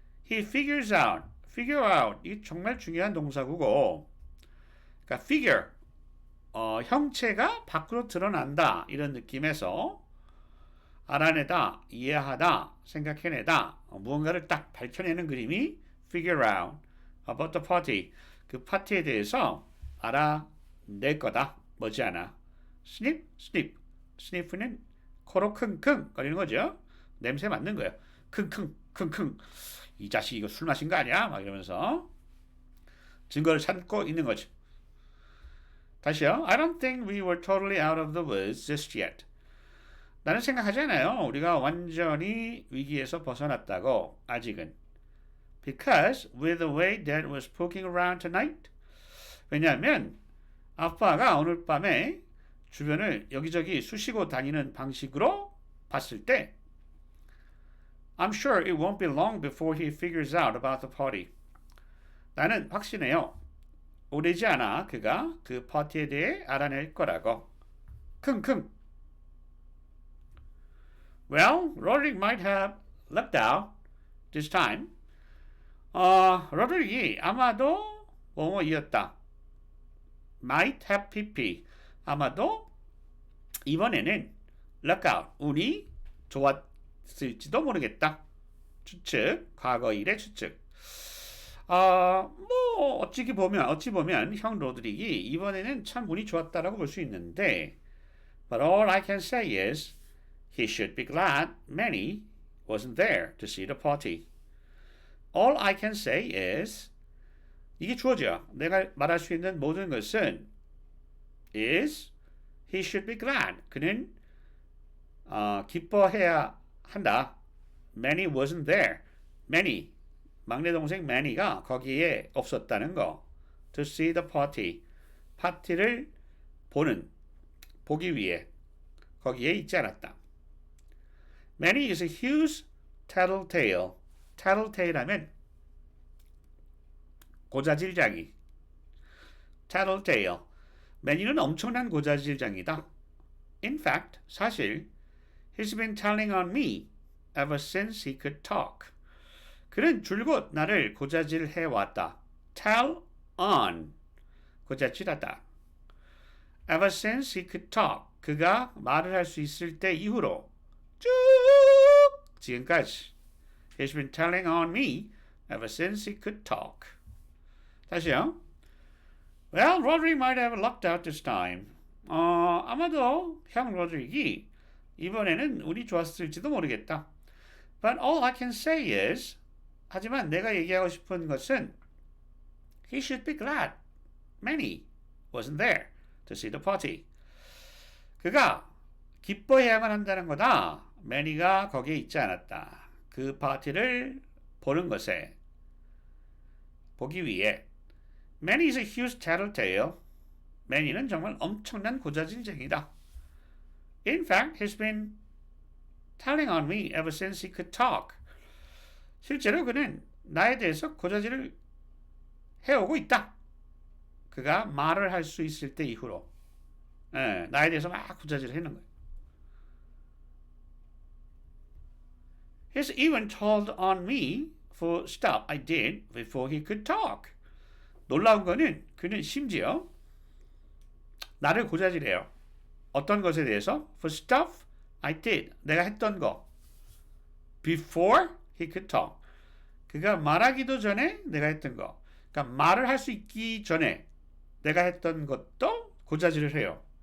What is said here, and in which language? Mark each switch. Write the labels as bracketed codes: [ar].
[ko] He figure out 이 정말 중요한 동사구고 그러니까 figure 형체가 밖으로 드러난다 이런 느낌에서 알아내다, 이해하다, 생각해내다 무언가를 딱 밝혀내는 그림이 [en] figure out about the party [ko] 그 파티에 대해서 알아낼 거다 머지않아 sniff는 코로 킁킁 거리는 거죠. 냄새 맡는 거예요. 킁킁 이 자식 이거 술 마신 거 아니야? 막 이러면서 증거를 찾고 있는 거죠. 다시요. [en] I don't think we were totally out of the woods just yet. [ko] 나는 생각하지 않아요. 우리가 완전히 위기에서 벗어났다고 아직은. [en] Because with the way Dad was poking around tonight. [ko] 왜냐하면 아빠가 오늘 밤에 주변을 여기저기 쑤시고 다니는 방식으로 봤을 때 [en] I'm sure it won't be long before he figures out about the party. [ko] 나는 확신해요. 오래지 않아 그가 그 파티에 대해 알아낼 거라고. 킁킁. [en] Well, Roderick might have left out this time. [ko] 로드릭이 아마도 뭐뭐이었다. [en] Might have pp. [ko] 아마도 이번에는 [en] luck out. [ko] 운이 좋았을지도 모르겠다. 추측. 과거 일의 추측. 뭐 어찌 보면 형 로드릭이 이번에는 참 운이 좋았다라고 볼 수 있는데 [en] But all I can say is he should be glad Manny wasn't there to see the party. All I can say is [ko] 이게 주어져. 내가 말할 수 있는 모든 것은 [en] is he should be glad. [ko] 그는 기뻐해야 한다. [en] Manny wasn't there. [ko] Manny 막내 동생 Manny가 거기에 없었다는 거. [en] To see the party. [ko] 파티를 보기 위해 거기에 있지 않았다. [en] Manny is a huge tattletale. [ko] tattletale 하면 고자질장이. [en] tattletale. [ko] Manny는 엄청난 고자질장이다. [en] In fact, [ko] 사실 [en] he's been telling on me ever since he could talk. [ko] 그는 줄곧 나를 고자질해 왔다. tell on. 고자질하다. [en] ever since he could talk. [ko] 그가 말을 할 수 있을 때 이후로 쭉 지금까지 [en] He's been telling on me ever since he could talk. [ko] 다시요. [en] Well, Roderick might have lucked out this time. [ko] 아마도 형 로드릭이 이번에는 운이 좋았을지도 모르겠다. [en] But all I can say is [ko] 하지만 내가 얘기하고 싶은 것은 [en] He should be glad Manny wasn't there to see the party. [ko] 그가 기뻐해야만 한다는 거다. 매니가 거기에 있지 않았다. 그 파티를 보기 위해. [en] Manny is a huge tattletale. [ko] 매니는 정말 엄청난 고자질쟁이다. [en] In fact, he's been telling on me ever since he could talk. [ko] 실제로 그는 나에 대해서 고자질을 해오고 있다. 그가 말을 할 수 있을 때 이후로. 나에 대해서 막 고자질을 하는 거예요. [en] He's even told on me for stuff I did before he could talk. [ko] 놀라운 거는 그는 심지어 나를 고자질해요. 어떤 것에 대해서? [en] For stuff I did. [ko] 내가 했던 거. [en] Before he could talk. [ko] 그가 말하기도 전에 내가 했던 거. 그러니까 말을 할 수 있기 전에 내가 했던 것도 고자질을 해요.